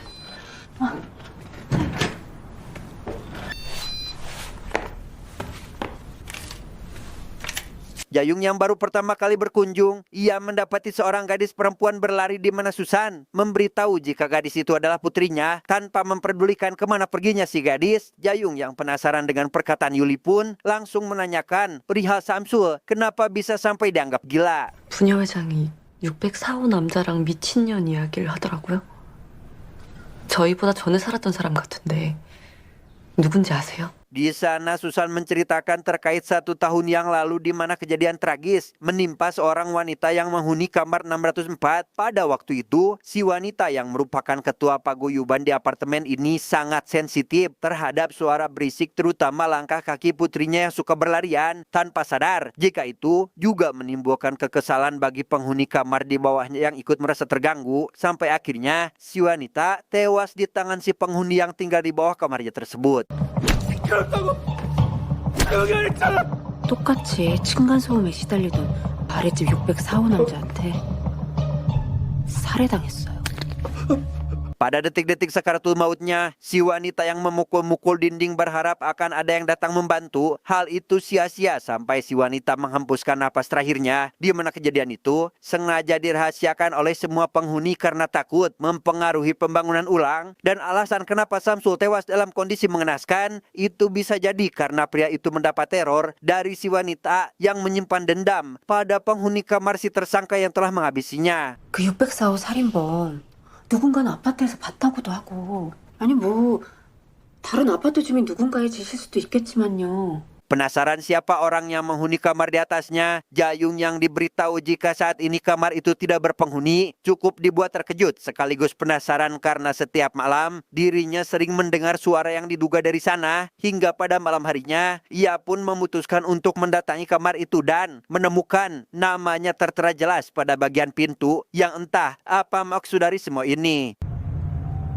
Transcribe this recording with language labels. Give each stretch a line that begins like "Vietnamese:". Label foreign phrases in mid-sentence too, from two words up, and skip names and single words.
Indonesian: Jayung yang baru pertama kali berkunjung, ia mendapati seorang gadis perempuan berlari di mana Susan memberitahu jika gadis itu adalah putrinya. Tanpa memperdulikan kemana perginya si gadis, Jayung yang penasaran dengan perkataan Yuli pun langsung menanyakan perihal Samsul, kenapa bisa sampai dianggap gila.
Korean: 부녀 회장이 604호 남자랑 미친년 이야기를 하더라고요. 저희보다 전에 살았던 사람 같은데 누군지 아세요?
Indonesian: Di sana Susan menceritakan terkait 1 tahun yang lalu di mana kejadian tragis menimpa seorang wanita yang menghuni kamar 604. Pada waktu itu, si wanita yang merupakan ketua paguyuban di apartemen ini sangat sensitif terhadap suara berisik terutama langkah kaki putrinya yang suka berlarian tanpa sadar. Jika itu juga menimbulkan kekesalan bagi penghuni kamar di bawahnya yang ikut merasa terganggu. Sampai akhirnya si wanita tewas di tangan si penghuni yang tinggal di bawah kamarnya tersebut.
Korean: 똑같이 층간소음에 시달리던 아랫집 604호 남자한테 살해당했어요.
Indonesian: Pada detik-detik sakaratul mautnya, si wanita yang memukul-mukul dinding berharap akan ada yang datang membantu. Hal itu sia-sia sampai si wanita menghembuskan napas terakhirnya. Di mana kejadian itu sengaja dirahasiakan oleh semua penghuni karena takut mempengaruhi pembangunan ulang. Dan alasan kenapa Samsul tewas dalam kondisi mengenaskan, itu bisa jadi karena pria itu mendapat teror dari si wanita yang menyimpan dendam pada penghuni kamar si tersangka yang telah menghabisinya.
Korean: 그 604호 살인범 누군가는 아파트에서 봤다고도 하고 아니 뭐 다른 아파트 주민 누군가의 짓일 수도 있겠지만요.
Indonesian: Penasaran siapa orang yang menghuni kamar di atasnya? Jayung yang diberitahu jika saat ini kamar itu tidak berpenghuni cukup dibuat terkejut sekaligus penasaran karena setiap malam dirinya sering mendengar suara yang diduga dari sana. Hingga pada malam harinya ia pun memutuskan untuk mendatangi kamar itu dan menemukan namanya tertera jelas pada bagian pintu yang entah apa maksud dari semua ini.